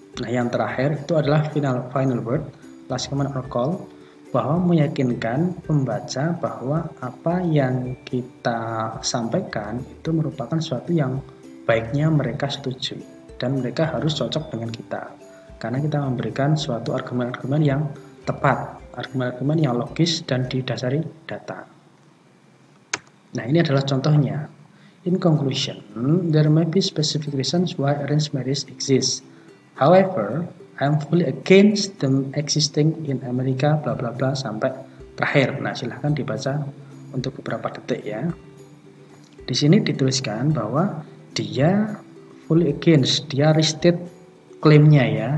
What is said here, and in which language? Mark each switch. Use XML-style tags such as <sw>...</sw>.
<id>Nah, yang terakhir itu adalah final word, last comment or call, bahwa meyakinkan pembaca bahwa apa yang kita sampaikan itu merupakan sesuatu yang baiknya mereka setuju dan mereka harus cocok dengan kita karena kita memberikan suatu argumen-argumen yang tepat, argumen-argumen yang logis dan didasari data. Nah, ini adalah contohnya.</id> <en>In conclusion, there may be specific reasons why arranged marriage exists. However, I am fully against them existing in America,</en> <id>bla bla bla sampai terakhir. Nah, silahkan dibaca untuk beberapa detik ya. Di sini dituliskan bahwa dia fully against, dia restate klaimnya ya.</id>